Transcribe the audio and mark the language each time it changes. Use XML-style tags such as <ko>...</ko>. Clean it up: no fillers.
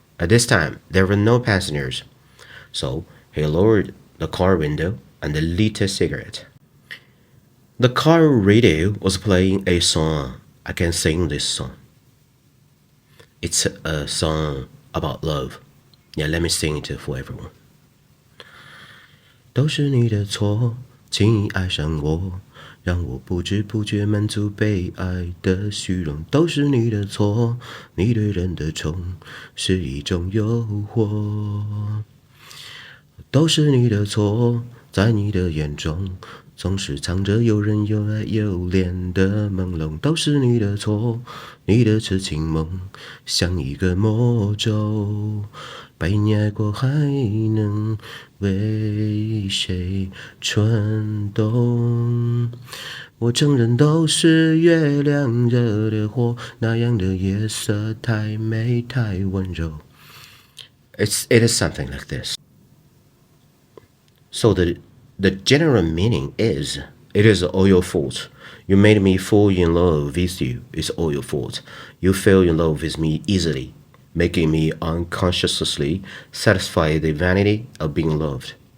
<en>At this time, there were no passengers, so he lowered the car window and lit a cigarette. The car radio was playing a song. I can sing this song. It's a song about love. Yeah, let me sing it for everyone.</en> <zh>都是你的错，轻易爱上我，让我不知不觉满足被爱的虚荣。都是你的错，你对人的宠是一种诱惑。都是你的错，在你的眼中总是藏着诱人又爱又怜的朦胧。都是你的错，你的痴情梦像一个魔咒。被你爱过还能为谁蠢动？我承认都是月亮惹的祸，那样的夜色太美太温柔。</zh> <en>It is something like this. So the general meaning is, it is all your fault. You made me fall in love with you. It's all your fault. You fell in love with me easily, making me unconsciously satisfy the vanity of being loved.</en>